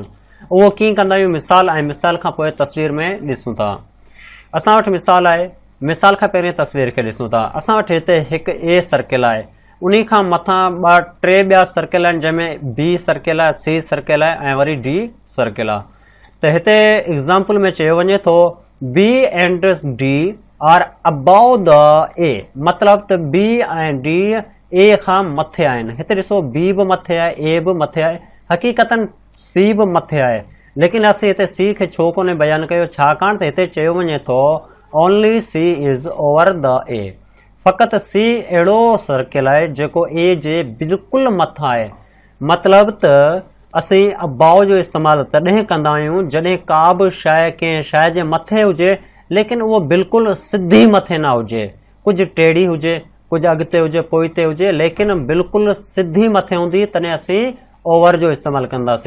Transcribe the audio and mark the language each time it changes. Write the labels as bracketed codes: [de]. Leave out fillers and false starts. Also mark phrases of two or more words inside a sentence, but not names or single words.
[sd] उहो कीअं कंदा आहियूं, मिसाल ऐं मिसाल खां पोइ तस्वीर में ॾिसूं था। असां वटि मिसाल आहे, मिसाल खां पहिरीं तस्वीर खे ॾिसूं था। असां वटि हिते हिकु ए सर्किल आहे, उन खां मथां टे ॿिया सर्किल आहिनि जंहिंमें बी सर्किल आहे, सी सर्किल आहे ऐं वरी डी सर्किल आहे। त हिते एग्ज़ाम्पल में चयो वञे थो [en] B and D are above the A, [sd] मतिलबु त बी ऐं डी ए खां मथे आहिनि। हिते ॾिसो बी बि मथे आहे, ए बि मथे आहे, हक़ीक़तन सी बि मथे आहे, लेकिन असीं हिते सी खे छो कोन्हे बयानु कयो, छाकाणि त हिते चयो वञे थो [en] only C is over the A. [sd] फ़क़ति सी अहिड़ो सर्किल आहे जेको ए जे बिल्कुलु मथां आहे। मतिलबु त असीं अबाउ जो इस्तेमालु तॾहिं कंदा आहियूं जॾहिं का बि शइ कंहिं शइ जे मथे हुजे, लेकिन उहो बिल्कुलु सिधी मथे न हुजे, कुझु टेढ़ी हुजे, कुझु अॻिते हुजे, पोइते हुजे, लेकिन बिल्कुलु सिधी मथे हूंदी, तॾहिं असीं ओवर जो इस्तेमालु कंदासीं।